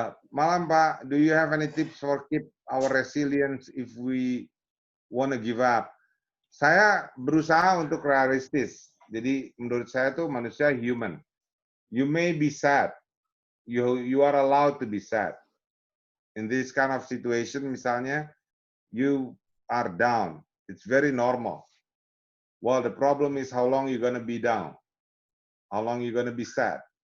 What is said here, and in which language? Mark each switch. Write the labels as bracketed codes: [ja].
[id] Malam Pak, [en] do you have any tips for keep our resilience if we want to give up? [id] Saya berusaha untuk realistis. Jadi menurut saya tuh manusia human. [en] You may be sad. You are allowed to be sad. In this kind of situation, misalnya, you are down. It's very normal. Well, the problem is how long you're going to be down. How long you're going to be sad.